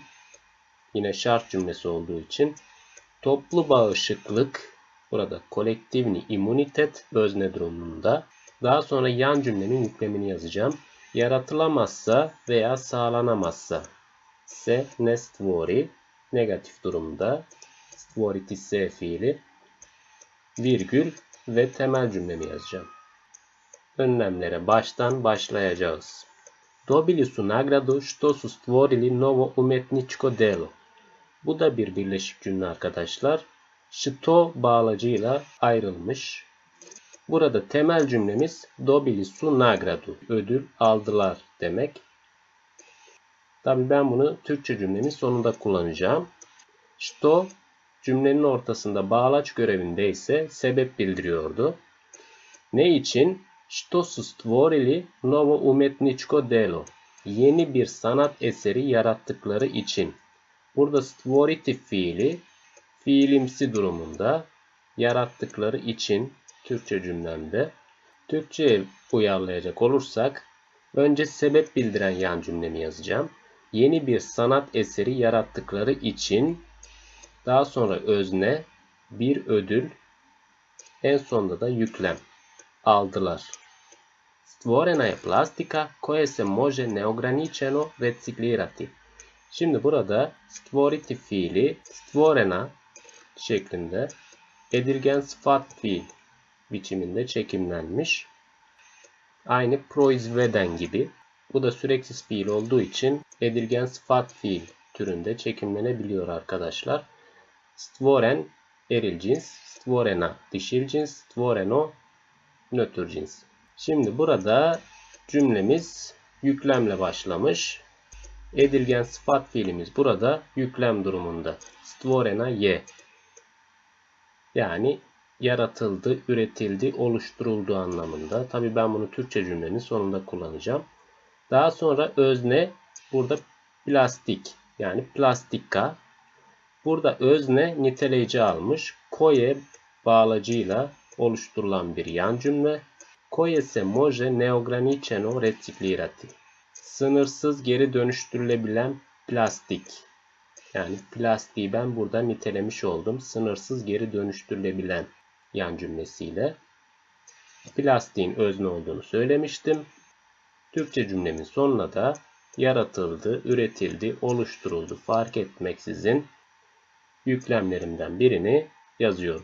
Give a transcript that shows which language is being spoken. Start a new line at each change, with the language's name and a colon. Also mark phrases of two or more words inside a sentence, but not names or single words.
Turkish: Yine şart cümlesi olduğu için. Toplu bağışıklık. Burada
Serbian: kolektivni imunitet
Turkish: özne durumunda. Daha sonra yan cümlenin yüklemini yazacağım. yaratılamazsa veya sağlanamazsa
Serbian: se ne stvori,
Turkish: negatif durumda
Serbian: stvoriti se
Turkish: fiili, virgül ve temel cümlemi yazacağım. Önlemlere baştan başlayacağız.
Serbian: Dobili su nagradu što su stvorili novo umetničko delo.
Turkish: Bu da bir birleşik cümle arkadaşlar. Što bağlacıyla ayrılmış. Burada temel cümlemiz
Serbian: dobili su nagradu.
Turkish: Ödül aldılar demek. Tabi ben bunu Türkçe cümlenin sonunda kullanacağım. Što cümlenin ortasında bağlaç görevinde ise sebep bildiriyordu. Ne için?
Serbian: Što su stvorili novo umetničko delo.
Turkish: Yeni bir sanat eseri yarattıkları için. Burada stvoriti fiili fiilimsi durumunda, yarattıkları için Türkçe cümlemde. Türkçe'ye uyarlayacak olursak önce sebep bildiren yan cümlemi yazacağım. Yeni bir sanat eseri yarattıkları için, daha sonra özne, bir ödül, en sonunda da yüklem aldılar.
Serbian: Stvorena je plastika koja se može neograničeno reciklirati.
Turkish: Şimdi burada stvoriti fiili stvorena şeklinde edilgen sıfat fiil biçiminde çekimlenmiş. Aynı proizveden gibi. Bu da süreksiz fiil olduğu için edilgen sıfat fiil türünde çekimlenebiliyor arkadaşlar. Stvoren eril cins, stvorena dişil cins, stvoreno nötr cins. Şimdi burada cümlemiz yüklemle başlamış. Edilgen sıfat fiilimiz burada yüklem durumunda.
Serbian: Stvorena je.
Turkish: Yani yaratıldı, üretildi, oluşturuldu anlamında. Tabii ben bunu Türkçe cümlenin sonunda kullanacağım. Daha sonra özne burada plastik, yani plastika. Burada özne niteleyici almış. Koje bağlacıyla oluşturulan bir yan cümle.
Serbian: Koje se može neograničeno reciklirati.
Turkish: Sınırsız geri dönüştürülebilen plastik. Yani plastiği ben burada nitelemiş oldum. Sınırsız geri dönüştürülebilen yan cümlesiyle. Plastiğin özne olduğunu söylemiştim. Türkçe cümlemin sonuna da yaratıldı, üretildi, oluşturuldu fark etmeksizin yüklemlerimden birini yazıyorum.